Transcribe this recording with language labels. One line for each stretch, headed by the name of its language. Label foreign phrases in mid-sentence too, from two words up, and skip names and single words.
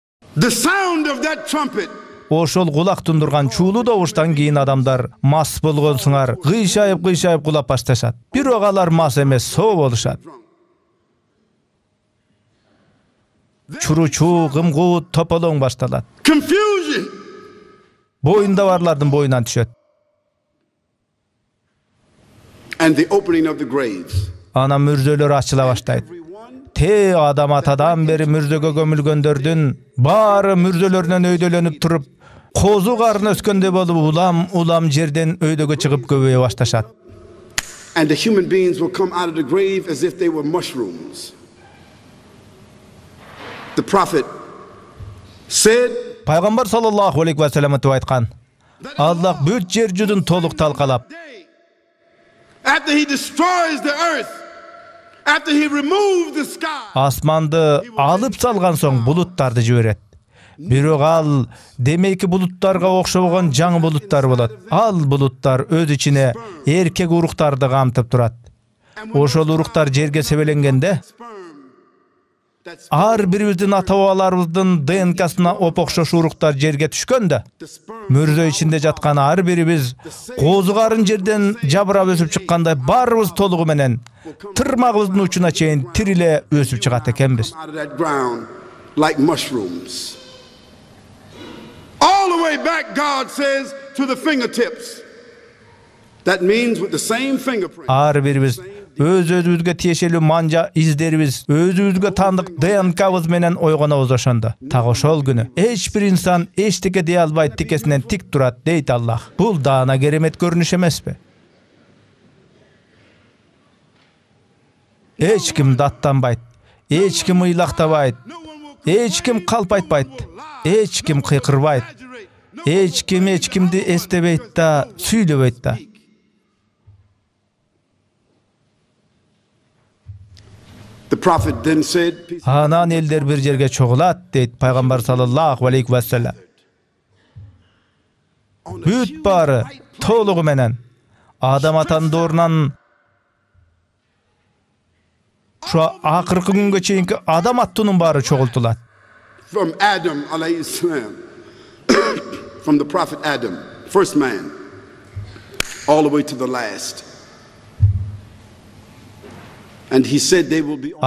English: The sound of that trumpet.
Kyrgyz: Ошол кулак тундурган чуулуу добуштан кийин адамдар мас болгонсуңар, кыйшайып кулап башташат. Бирок алар мас эмес, соо болушат. Чуручуу, кымгуут, тополоң башталат.
English: Confusion.
Kyrgyz: Боюнда барлардын боюнан түшөт.
English: And the opening of the graves.
Kyrgyz: Ана мүрзөлөр ачыла баштайт. Те адам атадан бери мүрзөгө көмүлгөндөрдүн баары мүрзөлөрүнөн өйдөлөнүп туруп, козу карын өскөндөй болуп улам жерден өйдөгө чыгып көбөйө башташат.
English: And the human beings will come out of the grave as if they were mushrooms. The prophet said,
Kyrgyz: Пайгамбар
Arabic: صلى الله عليه وسلم
Kyrgyz: айткан: Аллах бүт жер жүзүн толук талкалап,
English: after he destroys the earth, after he removes the sky,
Kyrgyz: асманды алып салган соң булуттарды жиберет. Бирок ал демейки булуттарга окшогон жаңы булуттар болот. Ал булуттар өз ичине эркек уруктарды камтып турат. Ошол уруктар жерге себеленгенде ар бирибиздин ата-бабаларыбыздын ДНКсына опокшош уруктар жерге түшкөндө, мүрзө ичинде жаткан ар бирибиз козу карын жерден жабырап өсүп чыккандай баарыбыз толугу менен тырмагыбыздын учуна чейин тириле өсүп чыгат экенбиз.
English: Like mushrooms. All the way back, God says, to the fingertips. That means with the same fingerprint.
Kyrgyz: Ар бирибиз өзүбүзгө тиешелүү манжа издерибиз, өзүбүзгө таандык ДНКбыз менен ойгонобуз ошондо. Так ошол күнү эч бир инсан эчтеке дей албайт, тикесинен тик турат дейт Аллах. Бул даана керемет көрүнүш эмеспи? Эч ким даттанбайт, эч ким ыйлактабайт, эч ким калп айтпайт, эч ким кыйкырбайт, эч кимди эстебейт да, сүйлөбөйт да.
English: The prophet then said,
Kyrgyz: Анан элдер бир жерге чогулат, дейт Пайгамбар
Arabic: صلى الله عليه وسلم.
Kyrgyz: Бүт баары толугу менен адам атанын орунан шу акыркы күнгө чейинки адам атанын баары чогултулар.
English: From Adam
Arabic: عليه السلام,
English: from the prophet Adam, first man, all the way to the last. And he said they will be.